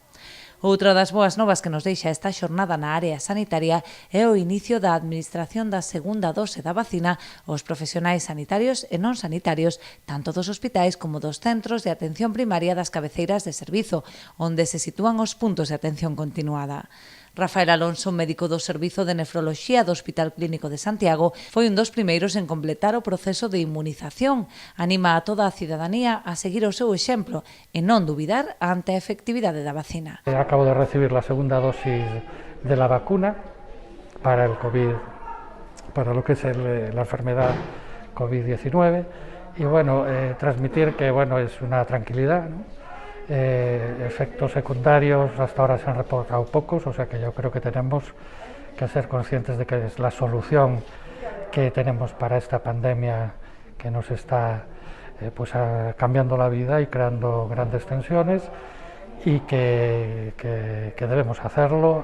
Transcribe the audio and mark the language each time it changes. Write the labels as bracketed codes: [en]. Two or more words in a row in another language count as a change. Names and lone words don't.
[gl] Outra das boas novas que nos deixa esta xornada na área sanitaria é o inicio da administración da segunda dose da vacina aos profesionais sanitarios e non sanitarios, tanto dos hospitais como dos centros de atención primaria das cabeceiras de servizo, onde se sitúan os puntos de atención continuada. Rafael Alonso, médico do Servizo de Nefroloxía do Hospital Clínico de Santiago, foi un dos primeiros en completar o proceso de inmunización. Anima a toda a cidadanía a seguir o seu exemplo e non dubidar ante a efectividade da vacina. [es] Acabo de recibir la segunda dosis de la vacuna para el COVID, para lo que es la enfermedad COVID-19 y bueno, transmitir que bueno, es una tranquilidad, ¿no? Efectos secundarios hasta ahora se han reportado pocos, o sea que yo creo que tenemos que ser conscientes de que es la solución que tenemos para esta pandemia que nos está cambiando la vida y creando grandes tensiones y que debemos hacerlo.